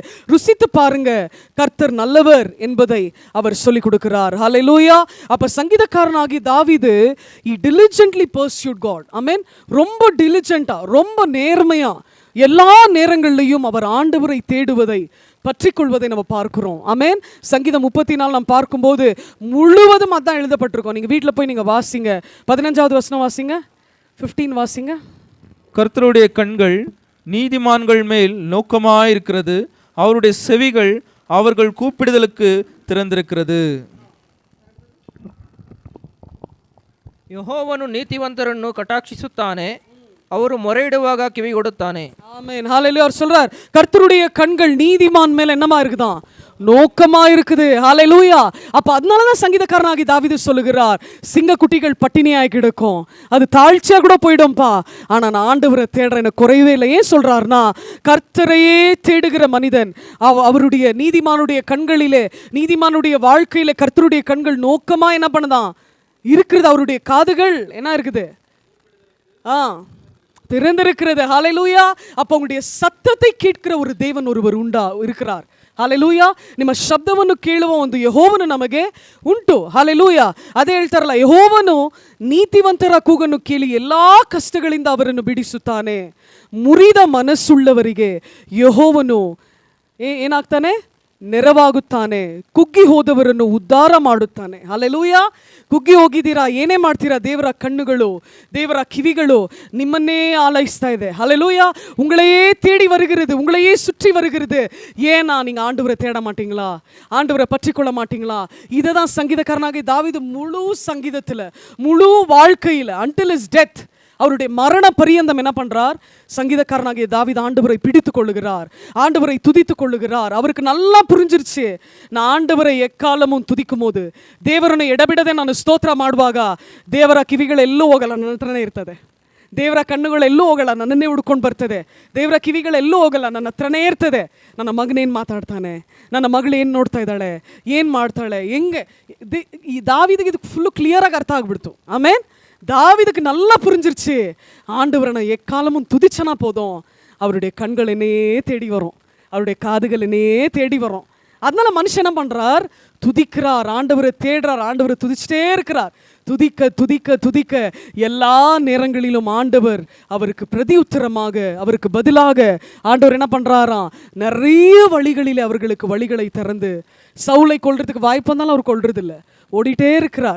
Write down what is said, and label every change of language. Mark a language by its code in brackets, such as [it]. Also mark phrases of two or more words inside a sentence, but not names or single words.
[ta] ருசித்து பாருங்க, கர்த்தர் நல்லவர் என்பதை அவர் சொல்லிக் கொடுக்கிறார். ஹalleluya. அப்ப சங்கீதக்காரனாகிய தாவீது [en] he diligently pursued God. [ta] ஆமென். ரொம்ப டிலிஜென்ட்டா, ரொம்ப நேர்மையா எல்லா நேரங்களிலும் அவர் ஆண்டவரை தேடுவதை, பற்றிக்கொள்வதை நம்ம பார்க்கிறோம். ஆமென். சங்கீதம் 34 நாம் பார்க்கும்போது முழுவதும் அதான் எழுதப்பட்டிருக்கோம். நீங்க வீட்டில் போய் நீங்க வாசிங்க. 15வது வசனம் வாசிங்க, 15 வாசிங்க. கர்த்தருடைய கண்கள் நீதிமான்கள் மேல் நோக்கமாயிருக்கிறது, அவருடைய செவிகள் அவர்கள் கூப்பிடுதலுக்கு திறந்திருக்கிறது. [kn] ಯೆಹೋವನು ನೀತಿವಂತರನ್ನು ಕಟಾಕ್ಷಿಸುತ್ತಾನೆ, ಅವರು ಮೊರೆಯಿಡುವಾಗ ಕಿವಿಗೊಡುತ್ತಾನೆ. [ta] ஆமென். ஹalleluya. அவர் சொல்றார் கர்த்தருடைய கண்கள் நீதிமான் மேல என்னமா இருக்குதாம், நோக்கமா இருக்குது. ஹalleluya. அப்ப அதனாலதான் சங்கீதக்காரனாகி தாவீது சொல்லுகிறார், சிங்கக்குட்டிகள் பட்டினியாய் கிடக்கும், அது தாழ்ச்சியா கூட போயிடும்பா, ஆனா நான் ஆண்டவரை தேடுறேன், எனக்கு குறையவே இல்லை. ஏன் சொல்றாருன்னா, கர்த்தரையே தேடுகிற மனிதன் அவருடைய நீதிமானுடைய கண்களிலே, நீதிமானுடைய வாழ்க்கையில கர்த்தருடைய கண்கள் நோக்கமா என்ன பண்ணுதான் இருக்கிறது. அவருடைய காதுகள் என்ன இருக்குது, திறந்திருக்கிறது. ஹalleluya. அப்ப உங்களுடைய சத்தத்தை கேட்கிற ஒரு தேவன் ஒருவர் இருக்கிறார். [kn] ಹಲ್ಲೆಲೂಯಾ. ನಿಮ್ಮ ಶಬ್ದವನ್ನು ಕೇಳುವ ಒಂದು ಯೆಹೋವನು ನಮಗೆ ಉಂಟು. ಹಲ್ಲೆಲೂಯಾ. ಅದೇ ಹೇಳ್ತಾರಲ್ಲ, ಯೆಹೋವನು ನೀತಿವಂತರ ಕೂಗನ್ನು ಕೇಳಿ ಎಲ್ಲಾ ಕಷ್ಟಗಳಿಂದ ಅವರನ್ನು ಬಿಡಿಸುತ್ತಾನೆ. ಮುರಿದ ಮನಸ್ಸುಳ್ಳವರಿಗೆ ಯೆಹೋವನು ಏನಾಗ್ತಾನೆ, ನೆರವಾಗುತ್ತಾನೆ. ಕುಗ್ಗಿ ಹೋದವರನ್ನು ಉದ್ಧಾರ ಮಾಡುತ್ತಾನೆ. ಹಲ್ಲೆಲೂಯಾ. ಕುಗ್ಗಿ ಹೋಗಿದ್ದೀರಾ, ಏನೇ ಮಾಡ್ತೀರಾ, ದೇವರ ಕಣ್ಣುಗಳು, ದೇವರ ಕಿವಿಗಳು ನಿಮ್ಮನ್ನೇ ஆலோசிஸ்தா ಇದೆ. [ta] ஹல்லேலூயா. உங்களையே தேடி வருகிறது, உங்களையே சுற்றி வருகிறது. ஏன்னா நீங்க ஆண்டவரை தேட மாட்டீங்களா, ஆண்டவரை பற்றி கொள்ள மாட்டீங்களா? இதை தான் சங்கீதக்காரனாகிய தாவீது முழு சங்கீதத்தில், முழு வாழ்க்கையில், [en] until his death, [ta] அவருடைய மரண பரியந்தம் என்ன பண்றார், சங்கீதக்காரனாகிய தாவீது ஆண்டவரை பிடித்து கொள்ளுகிறார், ஆண்டவரை துதித்து கொள்ளுகிறார். அவருக்கு நல்லா புரிஞ்சிருச்சு, நான் ஆண்டவரை எக்காலமும் துதிக்கும் போது [kn] ದೇವರನ್ನು ಎಡಬಿಡದೆ ನಾನು ಸ್ತೋತ್ರ ಮಾಡುವಾಗ ದೇವರ ಕಿವಿಗಳೆಲ್ಲೂ ಹೋಗಲ್ಲ, ನನ್ನ ಹತ್ರನೇ ಇರ್ತದೆ. ದೇವರ ಕಣ್ಣುಗಳೆಲ್ಲೂ ಹೋಗಲ್ಲ, ನನ್ನನ್ನೇ ಹುಡ್ಕೊಂಡು ಬರ್ತದೆ. ದೇವರ ಕಿವಿಗಳೆಲ್ಲೂ ಹೋಗಲ್ಲ, ನನ್ನ ಹತ್ರನೇ ಇರ್ತದೆ. ನನ್ನ ಮಗನೇನು ಮಾತಾಡ್ತಾನೆ, ನನ್ನ ಮಗಳು ಏನು ನೋಡ್ತಾ ಇದ್ದಾಳೆ, ಏನು ಮಾಡ್ತಾಳೆ, ಹೆಂಗೆ. ಈ ದಾವೀದಿಗೆ ಇದು ಫುಲ್ಲು ಕ್ಲಿಯರಾಗಿ ಅರ್ಥ ಆಗ್ಬಿಡ್ತು. [ta] ಆಮೇಲೆ தாவீதுக்கு நல்லா புரிஞ்சிருச்சு, ஆண்டவரை எக்காலமும் துதிச்சனா போதும், அவருடைய கண்கள் என்னே தேடி வரும், அவருடைய காதுகள் என்னே தேடி வரும். அதனால மனுஷன் என்ன பண்றார், துதிக்கிறார், ஆண்டவரை தேடுறார், ஆண்டவரை துதிச்சுட்டே இருக்கிறார். துதிக்க துதிக்க துதிக்க எல்லா நேரங்களிலும் ஆண்டவர் அவருக்கு பிரதி உத்தரமாக, அவருக்கு பதிலாக ஆண்டவர் என்ன பண்றாராம், நிறைய வழிகளில் அவர்களுக்கு வழிகளை திறந்து, சவுலை கொல்றதுக்கு வாய்ப்பு வந்தாலும் அவர் கொல்றது இல்லை, ஓடிட்டே இருக்கிறார்.